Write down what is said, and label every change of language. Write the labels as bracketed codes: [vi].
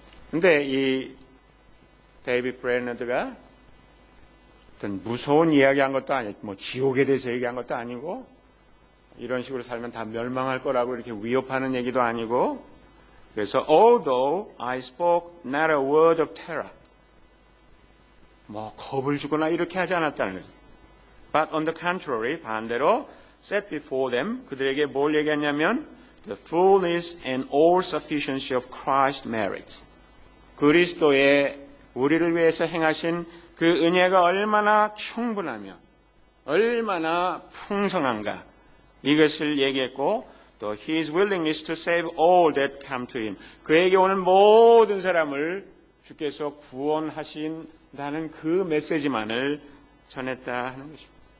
[ko] 근데 이 데이빗 브레너드가 어떤 무서운 이야기한 것도 아니고 지옥에 대해서 얘기한 것도 아니고 이런 식으로 살면 다 멸망할 거라고 이렇게 위협하는 얘기도 아니고 그래서 [en] although I spoke not a word of terror [ko] 겁을 주거나 이렇게 하지 않았다는 거죠. [en] But on the contrary, [ko] 반대로 [en] set before them, [ko] 그들에게 뭘 얘기했냐면 [en] the fullness and all sufficiency of Christ's merits. [ko] 그리스도의 우리를 위해서 행하신 그 은혜가 얼마나 충분하며 얼마나 풍성한가 이것을 얘기했고 또 [en] His willingness to save all that come to Him. [ko] 그에게 오는 모든 사람을 주께서 구원하신다는 그 메시지만을 전했다 하는 것입니다.